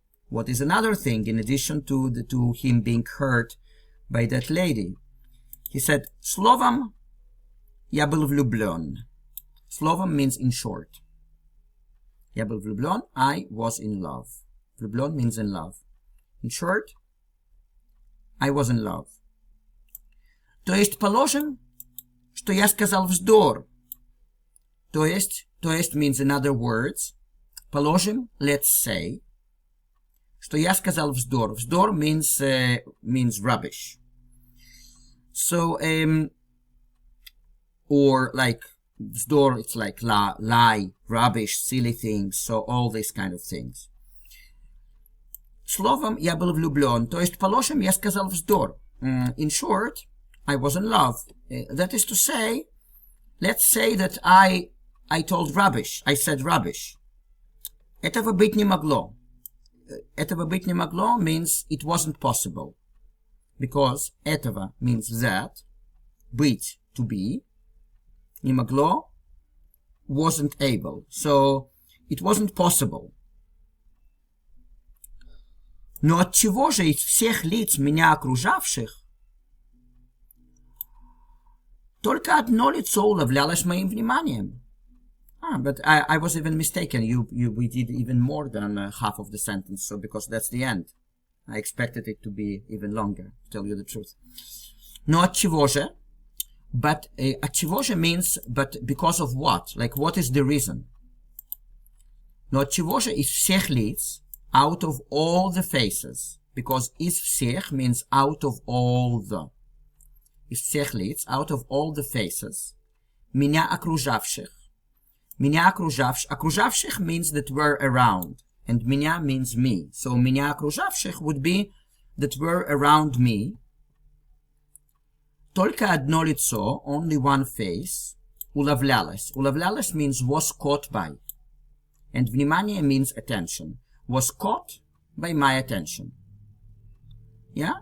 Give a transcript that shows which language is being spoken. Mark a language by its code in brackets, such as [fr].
[en] What is another thing in addition to him being hurt by that lady? He said, [ru] Словом, я был влюблен. Словом [en] means in short. [ru] Я был влюблен, [en] I was in love. Влюблен means in love. In short, I was in love. [ru] То есть, положим, что я сказал вздор. То есть [en] means in other words, [ru] положим, [en] let's say, [ru] что я сказал вздор. Вздор [en] means rubbish. So, or like, [ru] вздор, [en] it's like lie, rubbish, silly things, so all these kind of things. [ru] Словом, я был влюблен, то есть, положим, я сказал вздор. [en] In short, I was in love. That is to say, let's say that I told rubbish, I said rubbish. [ru] Этого быть не могло. Этого быть не могло [en] means it wasn't possible. Because [ru] этого [en] means that, [ru] быть, [en] to be, [ru] не могло, [en] wasn't able. So, it wasn't possible. [ru] Но от чего же из всех лиц меня окружавших только одно лицо уловлялось моим вниманием? [en] But I was even mistaken. We did even more than half of the sentence, so because that's the end. I expected it to be even longer, to tell you the truth. [ru] Но от чего же? [en] But [ru] от чего же [en] means, but because of what? Like, what is the reason? [ru] Но от чего же из всех лиц, [en] out of all the faces, because [ru] из всех [en] means out of all the. [ru] Из всех лиц, [en] out of all the faces, [ru] меня окружавших. Меня окружавших [en] means that were around, and [ru] меня [en] means me. So [ru] меня окружавших [en] would be that were around me. [ru] Только одно лицо, [en] only one face, [ru] уловлялось. Уловлялось [en] means was caught by. And [ru] внимание [en] means attention. Was caught by my attention. Yeah?